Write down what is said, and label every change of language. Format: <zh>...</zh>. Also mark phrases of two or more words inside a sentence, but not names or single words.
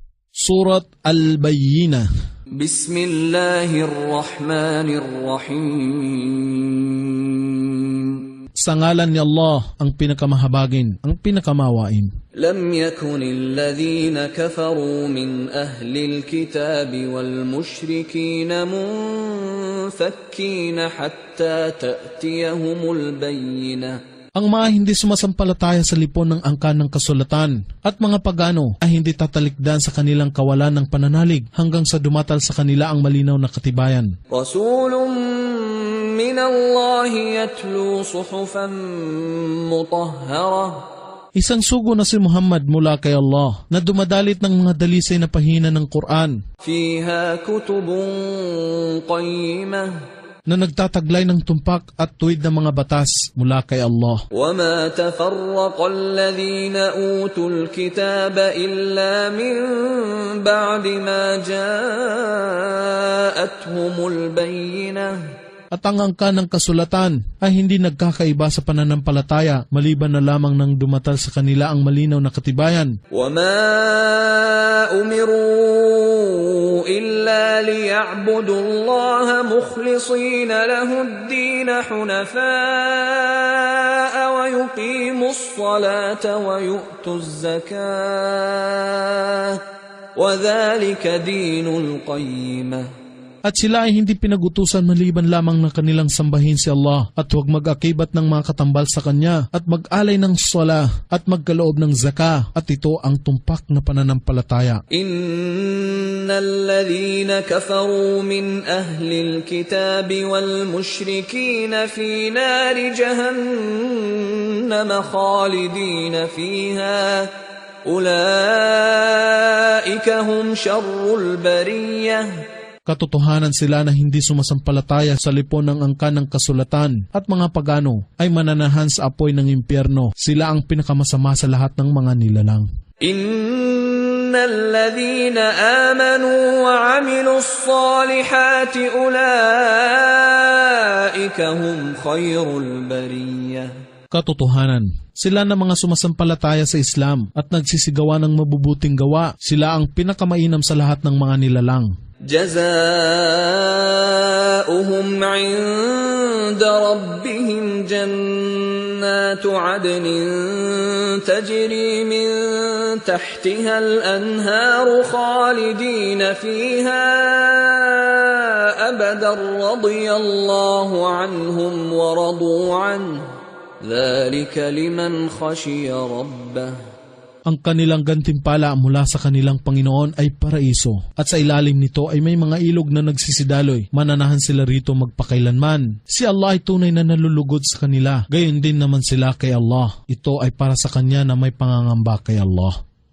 <ar>Surat Al-Bayyinah. بسم الله الرحمن الرحيم.</ar> <tl>Sa ngalan ni Allah, ang pinakamahabagin, ang pinakamawain.</tl> <ar>لم يكن الذين كفروا من أهل الكتاب والمشركين منفكين حتى تأتيهم البينة.</ar> <tl>Ang mga hindi sumasampalataya sa lipon ng angkan ng kasulatan at mga pagano ay hindi tatalikdan sa kanilang kawalan ng pananalig hanggang sa dumatal sa kanila ang malinaw na katibayan.</tl> <ar>رسول من الله يتلو صحفا مطهرة.</ar> <tl>Isang sugo na si Muhammad mula kay Allah na dumadalit ng mga dalisay na pahina ng Quran</tl> <ar>فيها كتب قيمة,</ar> <tl>na nagtataglay ng tumpak at tuwid ng mga batas mula kay Allah.</tl> <ar>وما تفرق الذين أوتوا الكتاب إلا من بعد ما جاءتهم البينة.</ar> <tl>At ang angkan ng kasulatan ay hindi nagkakaiba sa pananampalataya maliban na lamang nang dumatal sa kanila ang malinaw na katibayan.</tl> <ar>وما أمروا إلا ليعبدوا الله مخلصين له الدين حنفاء ويقيموا الصلاة ويؤتوا الزكاة وذلك دين القيمة.</ar> <tl>At sila ay hindi pinagutusan maliban lamang na kanilang sambahin si Allah at huwag mag-akibat ng mga katambal sa Kanya at mag-alay ng sala at magkaloob ng zaka, at ito ang tumpak na pananampalataya.</tl> <ar>إن الذين كفروا من أهل الكتاب والمشركين في نار جهنم خالدين فيها أولئك هم شر البرية.</ar> <tl>Katotohanan sila na hindi sumasampalataya sa lipon ng angkan ng kasulatan at mga pagano ay mananahan sa apoy ng impyerno. Sila ang pinakamasama sa lahat ng mga nilalang.</tl> <ar>إن الذين آمنوا وعملوا الصالحات أولئك هم خير البرية.</ar> <tl>Katotohanan, sila na mga sumasampalataya sa Islam at nagsisigawa ng mabubuting gawa, sila ang pinakamainam sa lahat ng mga nilalang.</tl> <ar>جزاؤهم عند ربهم جنات عدن تجري من تحتها الأنهار خالدين فيها أبدا رضي الله عنهم ورضوا عنه ذلك لمن خشي ربه.</ar> <tl>Ang kanilang gantimpala mula sa kanilang Panginoon ay paraiso, at sa ilalim nito ay may mga ilog na nagsisidaloy. Mananahan sila rito magpakailanman. Si Allah ay tunay na nalulugod sa kanila. Gayon din naman sila kay Allah. Ito ay para sa Kanya na may pangangamba kay Allah.</tl>